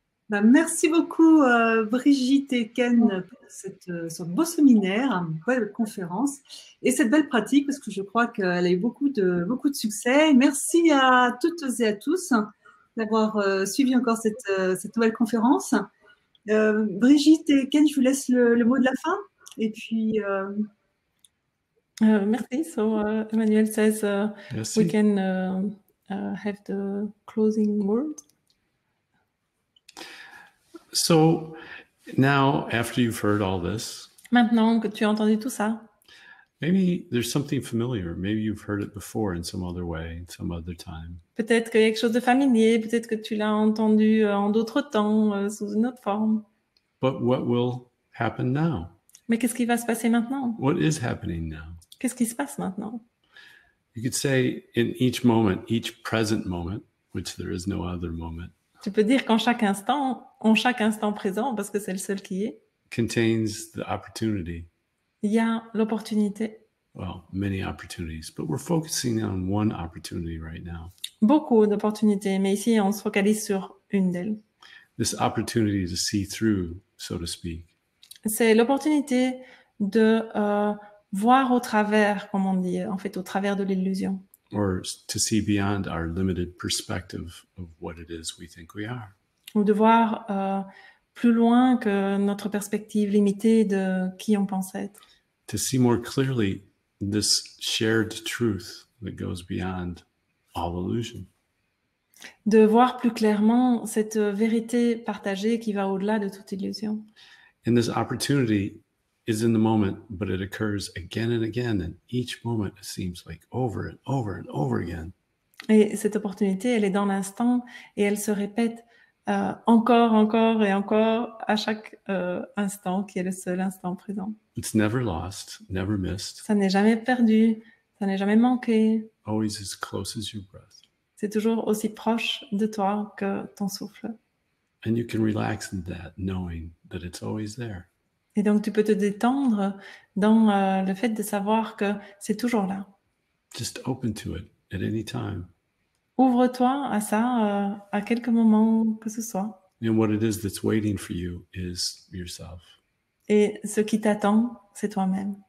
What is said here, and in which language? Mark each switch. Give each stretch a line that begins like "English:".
French: Merci beaucoup, Brigitte et Ken, pour ce beau séminaire, une belle conférence et cette belle pratique, parce que je crois qu'elle a eu beaucoup de succès. Merci à toutes et à tous d'avoir suivi encore cette nouvelle conférence. Brigitte et Ken, je vous laisse le mot de la fin. Et puis... merci.
English: So Emmanuel says we can have the closing word. So now, after you've heard all this,
French: maintenant que tu as entendu tout ça,
English: maybe there's something familiar. Maybe you've heard it before in some other way, in some other time.
French: Peut-être qu'il y a quelque chose de familier, peut-être que tu l'as entendu en d'autres temps, sous une autre forme.
English: But what will happen now?
French: Mais qu'est-ce qui va se passer maintenant?
English: What is happening now?
French: Qu'est-ce qui se passe maintenant?
English: You could say in each moment, each present moment, which there is no other moment,
French: Tu peux dire qu'en chaque instant présent, parce que c'est le seul qui est,
English: contains the opportunity.
French: il y a l'opportunité.
English: Well, many opportunities, but we're focusing on one opportunity right now.
French: Beaucoup d'opportunités, mais ici, on se focalise sur une d'elles.
English: This opportunity to see through, so to speak.
French: C'est l'opportunité de voir au travers, comme on dit, en fait, au travers de l'illusion.
English: Or to see beyond our limited perspective of what it is we think we are.
French: Ou de voir plus loin que notre perspective limitée de qui on pense être.
English: To see more clearly this shared truth that goes beyond all illusion.
French: De voir plus clairement cette vérité partagée qui va au-delà de toute illusion.
English: And this opportunity is in the moment, but it occurs again and again. And each moment it seems like over and over and over again.
French: Et cette opportunité, elle est dans l'instant et elle se répète encore et encore à chaque instant qui est le seul instant présent.
English: It's never lost, never missed,
French: Ça n'est jamais perdu, ça n'est jamais manqué.
English: always as close as your breath.
French: C'est toujours aussi proche de toi que ton souffle.
English: And you can relax in that, knowing that it's always there.
French: Et donc, tu peux te détendre dans le fait de savoir que c'est toujours là.
English: Just open to it at any time.
French: Ouvre-toi à ça à quelques moments que ce soit.
English: And what it is that's waiting for you is yourself,
French: Et ce qui t'attend, c'est toi-même.